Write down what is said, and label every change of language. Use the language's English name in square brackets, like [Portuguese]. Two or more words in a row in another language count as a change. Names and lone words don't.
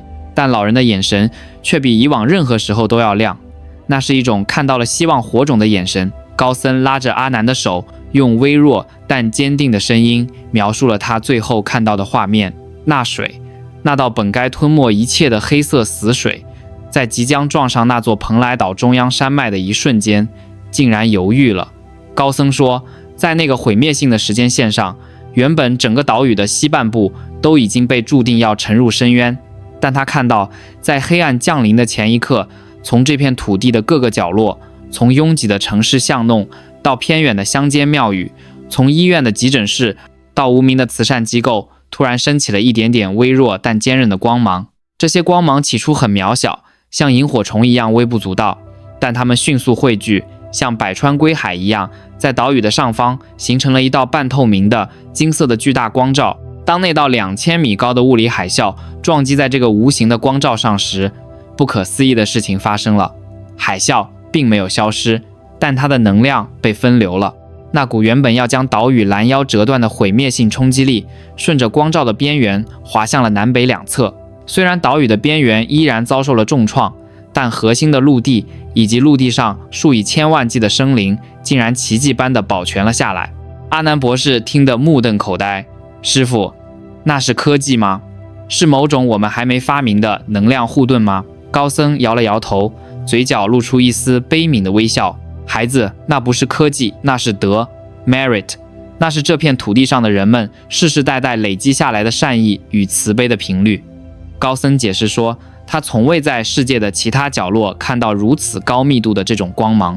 [Chinese] 但老人的眼神卻比以往任何時候都要亮，那是一種看到了希望火種的眼神。高僧拉着阿南的手， 用微弱但堅定的聲音描述了他最後看到的畫面。那水，那道本該吞沒一切的黑色死水，在即將撞上那座蓬萊島中央山脈的一瞬間，竟然猶豫了。高僧說，在那個毀滅性的時間線上，原本整個島嶼的西半部都已經被注定要沉入深淵，但他看到，在黑暗降臨的前一刻，從這片土地的各個角落，從擁擠的城市巷弄到偏遠的鄉間廟宇，從醫院的急診室到無名的慈善機構，突然升起了一點點微弱但堅韌的光芒。這些光芒起初很渺小，像螢火蟲一樣微不足道，但它們迅速匯聚，像百川歸海一樣，在島嶼的上方形成了一道半透明的金色的巨大光罩。當那道2000米高的物理海嘯撞擊在這個無形的光罩上時，不可思議的事情發生了。海嘯並沒有消失，但它的能量被分流了。那股原本要將島嶼攔腰折斷的毀滅性衝擊力，順着光罩的邊緣滑向了南北兩側。雖然島嶼的邊緣依然遭受了重創，但核心的陸地以及陸地上數以千萬計的生靈，竟然奇蹟般地保全了下來。阿南博士聽得目瞪口呆。師父，那是科技嗎？是某種我們還沒發明的能量護盾嗎？高僧搖了搖頭，嘴角露出一絲悲憫的微笑。孩子，那不是科技，那是德 merit， 那是这片土地上的人们世世代代累積下來的善意與慈悲的頻率。高僧解釋說，他從未在世界的其他角落看到如此高密度的這種光芒。